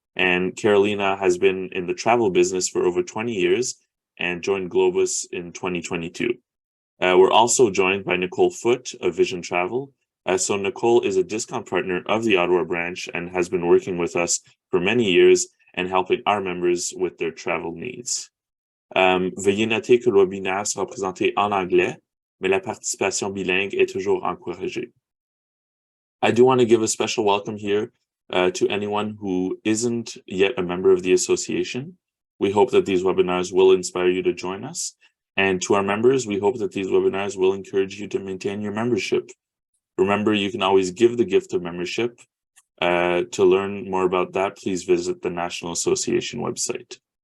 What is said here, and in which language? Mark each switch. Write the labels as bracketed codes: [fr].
[en] And Carolina has been in the travel business for over 20 years and joined Globus in 2022. We're also joined by Nicole Foote of Vision Travel. So Nicole is a discount partner of the Ottawa Branch and has been working with us for many years and helping our members with their travel needs. [fr] Veuillez noter que le webinaire sera présenté en anglais, mais la participation bilingue est toujours encouragée. [en] I do want to give a special welcome here to anyone who isn't yet a member of the association. We hope that these webinars will inspire you to join us. And to our members, we hope that these webinars will encourage you to maintain your membership. Remember, you can always give the gift of membership. To learn more about that, please visit the National Association website.